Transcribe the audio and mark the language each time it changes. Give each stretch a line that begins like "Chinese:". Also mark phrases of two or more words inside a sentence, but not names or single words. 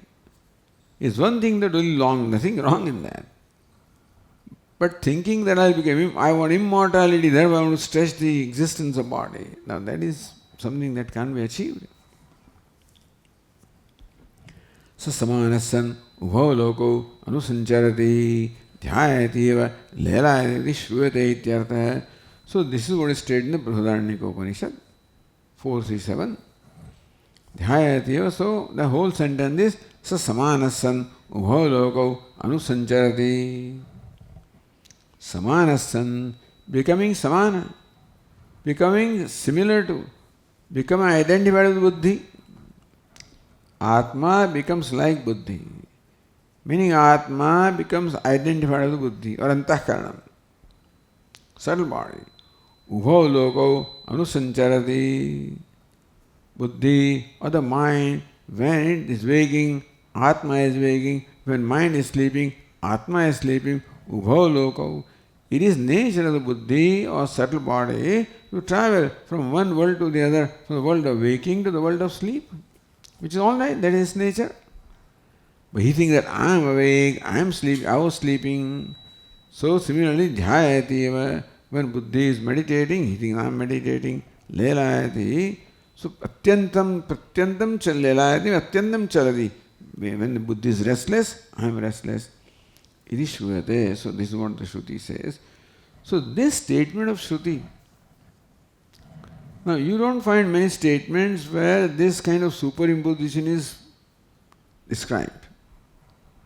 English: It's one thing to do long, nothing wrong in that. But thinking that I want immortality, therefore I want to stretch the existence of body. Now that is something that can't be achieved.
Sanskrit: So samanasan ubhava loko anusancharati dhyayativa lelayati shruyate ityartha.
English: So this is what is stated in the Brihadaranyaka Upanishad 437. Dhyayativa, so the whole sentence is
Sanskrit: sa samanasan ubhava loko anusancharati. Samanasan,
English: becoming samana, becoming similar to, becoming identified with buddhi. Atma becomes like buddhi. Meaning Atma becomes identified with buddhi or antahkaranam, subtle body.
Sanskrit: Ubhau loko anusancharati.
English: Buddhi or the mind, when it is waking, Atma is waking. When mind is sleeping, Atma is sleeping.
Sanskrit: Ubhau loko.
English: It is nature of the buddhi or subtle body to travel from one world to the other, from the world of waking to the world of sleep, which is all right, that is nature. But he thinks that I am awake, I am sleeping, I was sleeping. So similarly, dhyayati, when buddhi is meditating, he thinks I am meditating,
Sanskrit: lelayati. So atyantam lelayati, atyantam chalati.
English: When the buddhi is restless, I am restless.
Sanskrit: Iti shruyate.
English: So this is what the Shruti says. So this statement of Shruti, now you don't find many statements where this kind of superimposition is described.